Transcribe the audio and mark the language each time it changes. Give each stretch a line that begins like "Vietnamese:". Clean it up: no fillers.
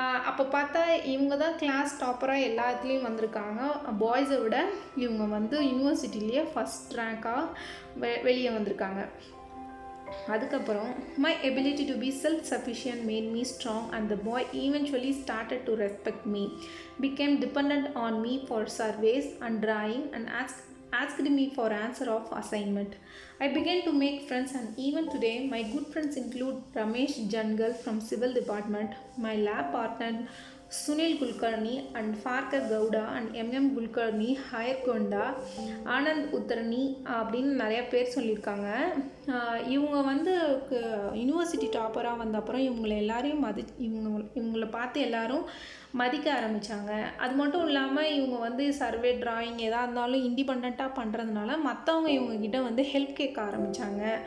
Tamil: அப்போ பார்த்தா இவங்க தான் கிளாஸ் டாப்பராக எல்லாத்துலேயும் வந்திருக்காங்க. பாய்ஸை விட இவங்க வந்து யூனிவர்சிட்டிலேயே ஃபஸ்ட் ரேங்காக வெளியே வந்திருக்காங்க. அதுக்கப்புறம்
English: my ability to be self-sufficient made me strong and the boy eventually started to respect me, became dependent on me for surveys and drawing and asked me for answer of assignment. I began to make friends and even today my good friends include Ramesh Jangal from Civil Department, my lab partner Sunil Kulkarni and Farkar Gowda and MM Kulkarni, Hayarkonda, Anand Uttarani
Tamil: அப்படின்னு நிறைய பேர் சொல்லியிருக்காங்க. இவங்க வந்து university டாப்பராக வந்த அப்புறம் இவங்களை எல்லாரையும் இவங்களை பார்த்து எல்லாரும் மதிக்க ஆரம்பித்தாங்க. அது மட்டும் இல்லாமல் இவங்க வந்து சர்வே, டிராயிங் எதாக இருந்தாலும் இண்டிபெண்ட்டாக பண்ணுறதுனால மற்றவங்க இவங்கக்கிட்ட வந்து ஹெல்ப் கேட்க ஆரம்பித்தாங்க.